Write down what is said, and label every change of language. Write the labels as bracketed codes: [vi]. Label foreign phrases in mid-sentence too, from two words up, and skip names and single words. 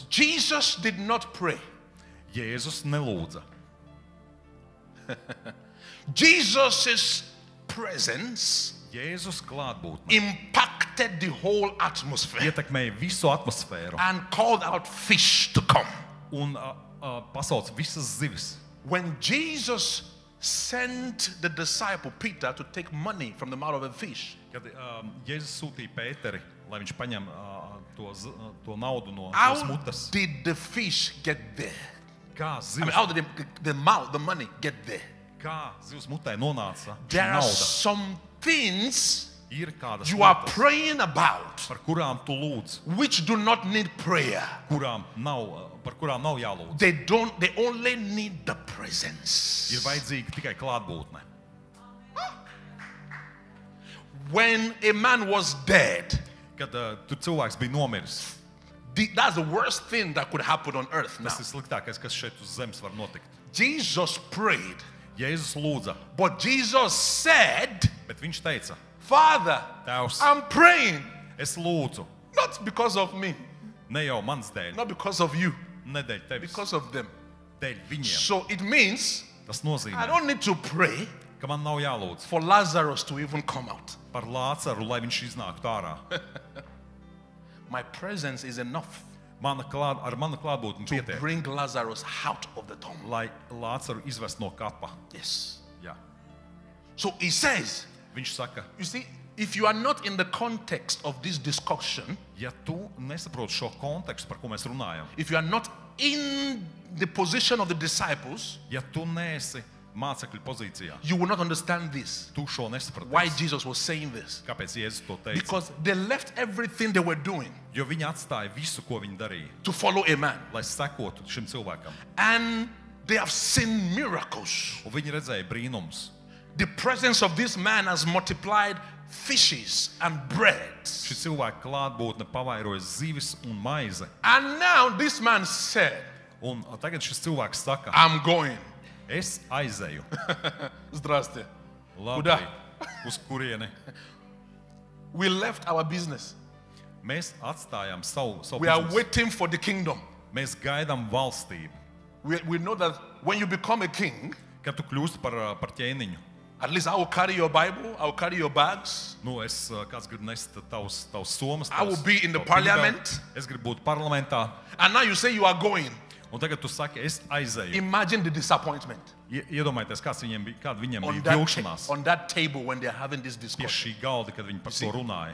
[en] Jesus did not pray. [lv] Jēzus nelūdza. [en] Jesus' presence [lv] Jēzus klātbūtne [en] impacted the whole atmosphere [lv] ietekmēja visu atmosfēru [en] and called out fish to come. [lv] un pasauc visas zivis. [en] When Jesus sent the disciple Peter to take money from the mouth of a fish, [lv] Kad Jēzus sūtīja Pēteri, lai viņš paņem to naudu no [en] how [lv] mutes, [en] did the fish get there? [lv] kā [en] I mean, [lv] zivs, [en] how did the mouth, the money get there? [lv] kā zivs mutē nonāca šī [en] There are [lv] nauda. [en] some things [lv] Ir kādas [en] you are [lv] lietas, [en] praying about [lv] par kurām tu lūdz, [en] which do not need prayer. [lv] par kurām nav jālūdz. [en] They only need the presence. [lv] Ir vajadzīga tikai klātbūtne. [en] When a man was dead, [lv] Kad tur cilvēks bija nomiris, [en] that's the worst thing that could happen on earth now. [lv] tas ir sliktākais, kas šeit uz zemes var notikt. [en] Jesus prayed, [lv] Jēzus lūdza, [en] but Jesus said, [lv] bet viņš teica, [en] Father, [lv] Tēvs, [en] I'm praying, [lv] es lūdzu, [en] not because of me, [lv] ne jau mans dēļ, [en] not because of you, [lv] ne dēļ tevis, [en] because of them. [lv] dēļ viņiem. [en] So it means [lv] Tas [en] I [lv] nozīmē, [en] don't need to pray [lv] ka man nav jālūdz [en] for Lazarus to even come out. [lv] par Lācaru, lai viņš iznāktu ārā. [en] My presence is enough [lv] Ar manu klātbūtni [en] to [lv] pietiek, [en] bring Lazarus out of the tomb. [lv] lai Lācaru izvest no kapa. [en] Yes. [lv] Jā. [en] So he says, [lv] Viņš saka, [en] you see, if you are not in the context of this discussion, [lv] ja tu nesaproti šo kontekstu, par ko mēs runājam, [en] if you are not in the position of the disciples, [lv] ja tu neesi mācekļu pozīcijā, [en] you will not understand this. [lv] tu šo nesaprati. [en] Why Jesus was saying this? [lv] Kāpēc Jēzus to teica? [en] Because they left everything they were doing [lv] Jo viņi atstāja visu, ko viņi darīja, [en] to follow a man. [lv] lai sekotu šim cilvēkam. [en] And they have seen miracles. [lv] Un viņi redzēja brīnumus. [en] The presence of this man has multiplied fishes and breads. [lv] Šis cilvēks klātbūtne pavairoja zivis un maize. [en] And now this man said, [lv] Un tagad šis cilvēks saka, [en] I'm going. [lv] es aizēju. [ru] Zdraste. [lv] Labi, [ru] Kudā? [lv] uz kurieni? [en] We left our business. [lv] Mēs atstājām savu [en] We are [lv] biznesu. [en] waiting for the kingdom. [lv] Mēs gaidām valstību. [en] We know that when you become a king, [lv] Kad tu kļūsti par ķēniņu, [en] at least I will carry your Bible, I will carry your bags. [lv] kāds grib nest tavus somas, [en] I will be in the [lv] tavu [en] parliament. [lv] bībeli, es gribu būt parlamentā, [en] And now you say you are going. [lv] un tagad tu saki, es aizēju. [en] Imagine the disappointment [lv] Iedomājieties, kāda viņiem [en] on [lv] bija vilšanās [en] on that table when they're having this [lv] pie [en] discussion. [lv] šī galda, kad viņi par to runāja.